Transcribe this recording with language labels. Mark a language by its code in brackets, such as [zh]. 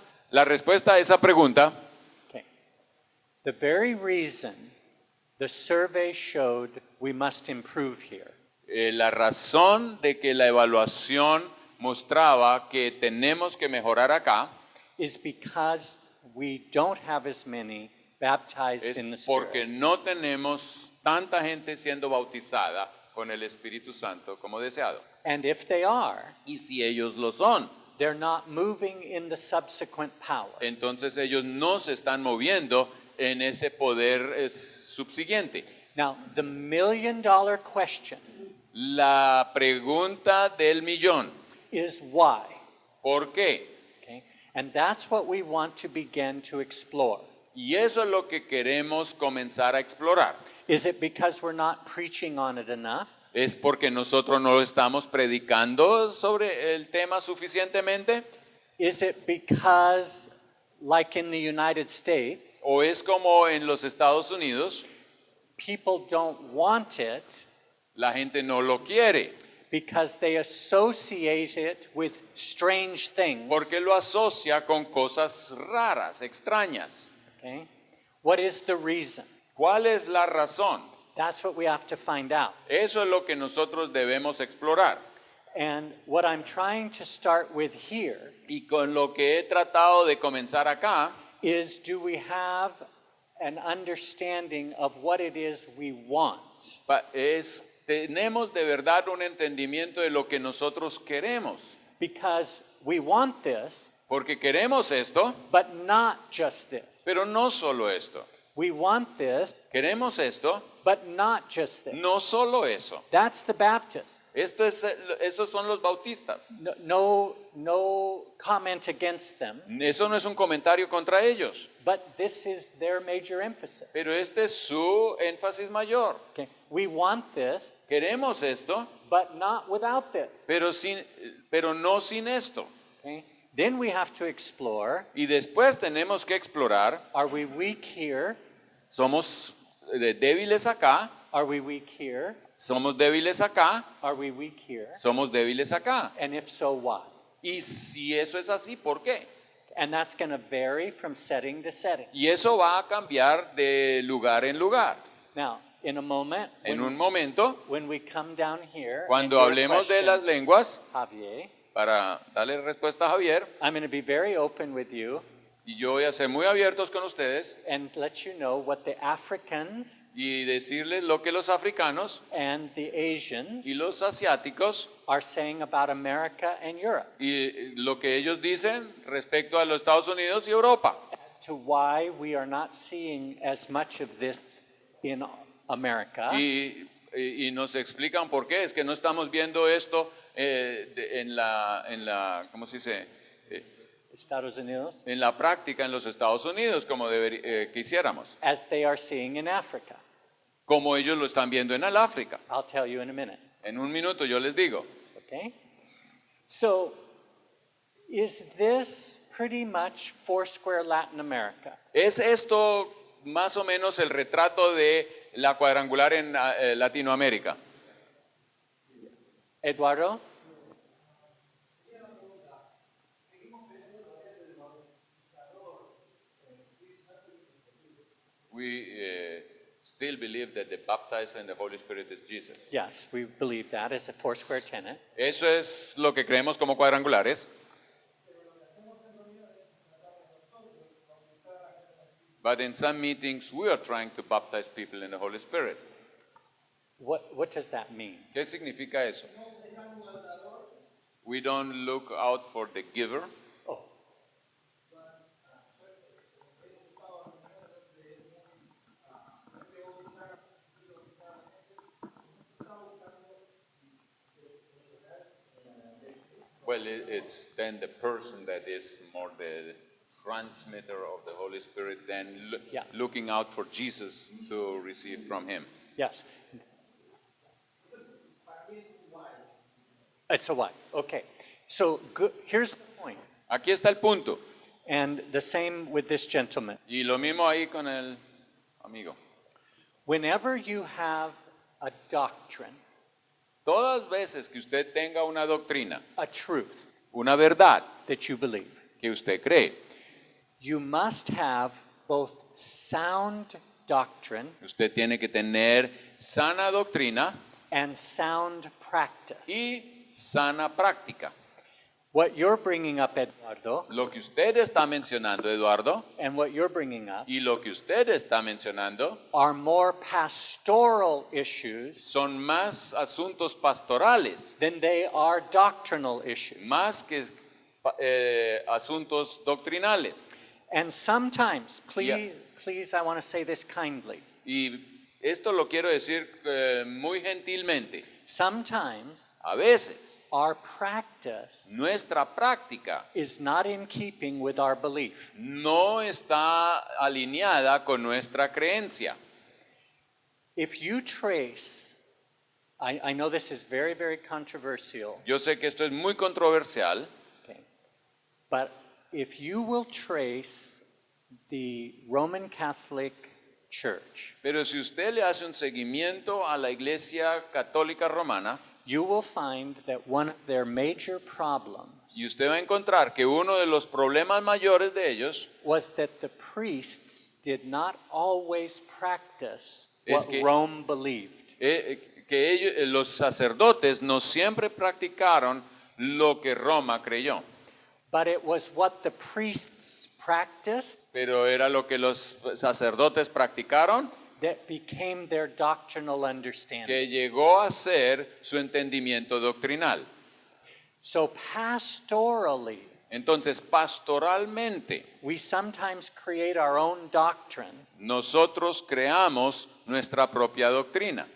[es] La respuesta a esa pregunta, [en] okay, the very reason the survey showed we must improve here [es] la razón de que la evaluación mostraba que tenemos que mejorar acá [en] is because we don't have as many baptized [es] es [en] in the [es] porque [en] Spirit. [es] no tenemos tanta gente siendo bautizada con el Espíritu Santo como deseado. [en] And if they are, [es] Y si ellos lo son, [en] they're not moving in the subsequent power. [es] entonces ellos no se están moviendo en ese poder subsiguiente. [en] Now, the $1 million question [es] La pregunta del millón, [en] is why? [es] ¿por qué? [en] Okay? And that's what we want to begin to explore. [es] Y eso es lo que queremos comenzar a explorar. [en] Is it because we're not preaching on it enough? [es] ¿Es porque nosotros no lo estamos predicando sobre el tema suficientemente? [en] Is it because, like in the United States, [es] ¿O es como en los Estados Unidos, [en] people don't want it [es] la gente no lo quiere? [en] because they associate it with strange things? [es] Porque lo asocia con cosas raras, extrañas. [en] Okay? What is the reason? [es] ¿Cuál es la razón? [en] That's what we have to find out. [es] Eso es lo que nosotros debemos explorar. [en] And what I'm trying to start with here [es] Y con lo que he tratado de comenzar acá, [en] is, do we have an understanding of what it is we want? [es] tenemos de verdad un entendimiento de lo que nosotros queremos. [en] Because we want this, [es] Porque queremos esto, [en] but not just this. [es] pero no solo esto. [en] We want this, [es] Queremos esto, [en] but not just this. [es] no solo eso. [en] That's the Baptist. [es] Esos son los bautistas. [en] No comment against them, [es] Eso no es un comentario contra ellos, [en] but this is their major emphasis. [es] pero este es su énfasis mayor. [en] Okay. We want this, [es] Queremos esto, [en] but not without this. [es] pero no sin esto. [en] Okay. Then we have to explore, [es] Y después tenemos que explorar, [en] are we weak here? [es] somos débiles acá, [en] Are we weak here? [es] somos débiles acá, [en] Are we weak here? [es] somos débiles acá. [en] And if so, why? [es] Y si eso es así, ¿por qué? [en] And that's going to vary from setting to setting. [es] Y eso va a cambiar de lugar en lugar. [en] Now, in a moment, [es] En un momento, [en] when we come down here, [es] cuando [en] and do a [es] hablemos de [en] question, [es] las lenguas, [en] Javier, [es] para darle respuesta a Javier, [en] I'm going to be very open with you [es] y yo voy a ser muy abiertos con ustedes [en] and let you know what the Africans [es] y decirles lo que los africanos [en] and the Asians [es] y los asiáticos [en] are saying about America and Europe, [es] y lo que ellos dicen respecto a los Estados Unidos y Europa. [en] as to why we are not seeing as much of this in America [es] Y nos explican por qué. Es que no estamos viendo esto en la ¿cómo se dice? Estados Unidos En la práctica en los Estados Unidos como quisiéramos. [en] as they are seeing in Africa. [es] Como ellos lo están viendo en el África. [en] I'll tell you in a minute. [es] En un minuto yo les digo. [en] Okay? So, is this pretty much Foursquare Latin America? [es] ¿Es esto más o menos el retrato de la cuadrangular en Latinoamérica? [en] Eduardo? We still believe that the baptizer and the Holy Spirit is Jesus. Yes, we believe that as a Foursquare tenet. [es] Eso es lo que creemos como cuadrangulares. [en] But in some meetings we are trying to baptize people in the Holy Spirit. What does that mean? [es] ¿Qué significa eso? [en] We don't look out for the giver. Oh, Well, it's then the person that is more the transmitter of the Holy Spirit than Yeah. looking out for Jesus to receive from him. yes. It's a what? Okay. So here's the point. [es] Aquí está el punto. [en] And the same with this gentleman. [es] Y lo mismo ahí con el amigo. [en] Whenever you have a doctrine, [es] Todas veces que usted tenga una doctrina, [en] a truth [es] una verdad [en] that you believe, [es] que usted cree, [en] you must have both sound doctrine [es] usted tiene que tener sana doctrina [en] and sound practice. [es] y sana práctica. [en] What you're bringing up, Eduardo, [es] Lo que usted está mencionando, Eduardo, [en] and what you're bringing up [es] y lo que usted está mencionando [en] are more pastoral issues [es] son más asuntos pastorales, [en] than they are doctrinal issues. [es] más que asuntos doctrinales. [en] And sometimes, please, Yeah. please, I want to say this kindly. [es] Y esto lo quiero decir muy gentilmente. [en] Sometimes [es] A veces [en] our practice [es] nuestra práctica [en] is not in keeping with our belief. [es] no está alineada con nuestra creencia. [en] If you trace, I know this is very, very controversial, [es] Yo sé que esto es muy controversial, [en] okay, but if you will trace the Roman Catholic Church, [es] pero si usted le hace un seguimiento a la Iglesia Católica Romana, [en] you will find that one of their major problems [es] y usted va a encontrar que uno de los problemas mayores de ellos [en] was that the priests did not always practice [es] Es [en] what [es] que- [en] Rome believed. [es] que ellos, los sacerdotes no siempre practicaron lo que Roma creyó, [en] But it was what the priests practiced [es] pero era lo que los sacerdotes practicaron [en] that became their doctrinal understanding. [es] que llegó a ser su entendimiento doctrinal. [en] So pastorally, [es] Entonces, pastoralmente, [en] we sometimes create our own doctrine [es] nosotros creamos nuestra propia doctrina,